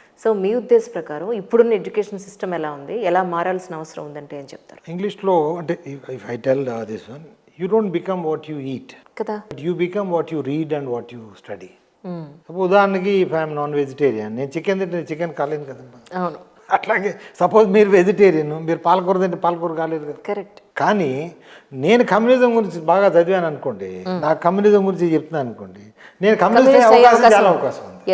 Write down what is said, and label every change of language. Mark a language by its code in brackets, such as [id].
[te] So మీ ఉద్దేశ ప్రకారం ఇప్పుడున్న education system ఎలా ఉంది, ఎలా మారాల్సిన అవసరం ఉందంటే ఏం చెప్తారు? ఇంగ్లీష్లో అంటే, [en] if I tell this one, you don't become what you eat [te] కదా, [en] you become what you read and what you study. [te] ఉదాహరణకి [en] if I'm non vegetarian, [te] నేను చికెన్ తింటే చికెన్ కాలేను కదమ్మా. అవును. అట్లాగే సపోజ్ మీరు వెజిటేరియన్, మీరు పాలకూర తింటే పాలకూర కాలేదు కదా. కరెక్ట్. కానీ నేను కమ్యూనిజం గురించి బాగా చదివాను అనుకోండి, నాకు కమ్యూనిజం గురించి చెప్తున్నాను అనుకోండి, నేను కమ్యూనిస్ట్ అవకాశం చాలా అవకాశం ఉంది.